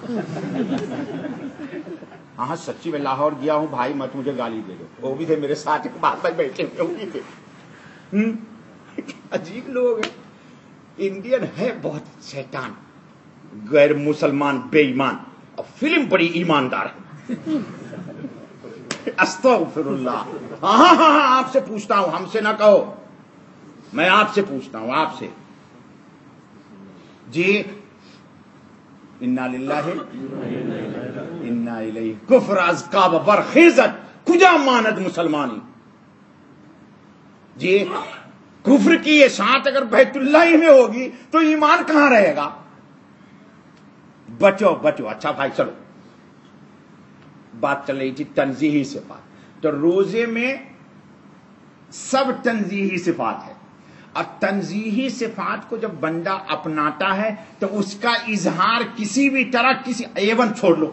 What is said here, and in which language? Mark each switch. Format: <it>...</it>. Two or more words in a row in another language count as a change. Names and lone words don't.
<ur>ہاں سچی میں لاہور گیا ہوں بھائی، مت مجھے گالی دے دو، وہ بھی تھے میرے ساتھ باہر بیٹھے ہوئے، وہ بھی تھے، عجیب لوگ ہیں، انڈین ہے بہت شیطان، غیر مسلمان، بے ایمان، اور فلم بڑی ایماندار ہے۔</ur> <ar>استغفر اللہ۔</ar> <ur>ہاں آپ سے پوچھتا ہوں، ہم سے نہ کہو، میں آپ سے پوچھتا ہوں، آپ سے جی</ur> <ar>انا للہ انا الیہ</ar> <fa>کفر از کعبہ برخیزت کجا ماند مسلمانی.</fa> <ur>جی کفر کی یہ ساتھ اگر بیت اللہ ہی میں ہوگی تو ایمان کہاں رہے گا؟ بچو بچو. اچھا بھائی چلو بات چل رہی تھی تنزیہی صفات. تو روزے میں سب تنزیہی صفات ہے، اور تنزیہی صفات کو جب بندہ اپناتا ہے تو اس کا اظہار کسی بھی طرح کسی ایون چھوڑ لو.</ur>